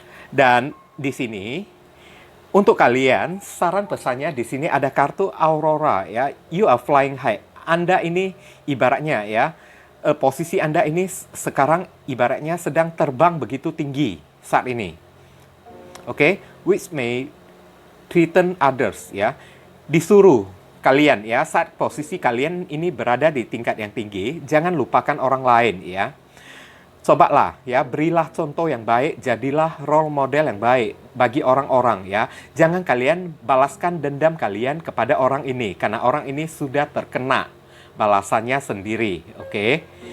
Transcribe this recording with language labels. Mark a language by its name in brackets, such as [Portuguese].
[Indonesian] Dan di sini untuk kalian, saran pesannya di sini ada kartu Aurora ya. [English] You are flying high. [Indonesian] Anda ini ibaratnya ya, posisi Anda ini sekarang ibaratnya sedang terbang begitu tinggi saat ini. [English] Oke, which may threaten others ya. [Indonesian] Disuruh kalian ya, saat posisi kalian ini berada di tingkat yang tinggi, jangan lupakan orang lain ya. Cobalah ya, berilah contoh yang baik, jadilah role model yang baik bagi orang-orang ya. Jangan kalian balaskan dendam kalian kepada orang ini, karena orang ini sudah terkena balasannya sendiri, oke?